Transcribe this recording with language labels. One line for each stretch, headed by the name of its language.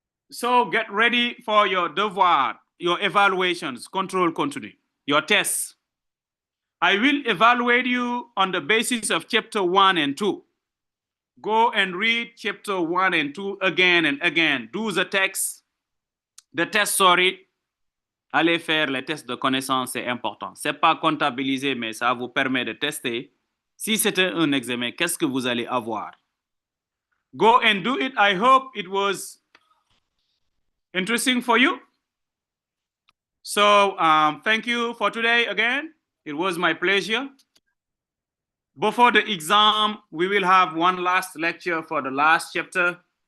English: So get ready for your devoir, your evaluations, control continue, your tests. I will evaluate you on the basis of chapter 1 and 2. Go and read chapter 1 and 2 again and again. Do the test, sorry.
French: Allez faire les tests de connaissance, c'est important. Ce n'est pas comptabilisé, mais ça vous permet de tester. Si c'était un examen, qu'est-ce que vous allez avoir?
English: Go and do it. I hope it was interesting for you. So thank you for today again. It was my pleasure. Before the exam, we will have one last lecture for the last chapter.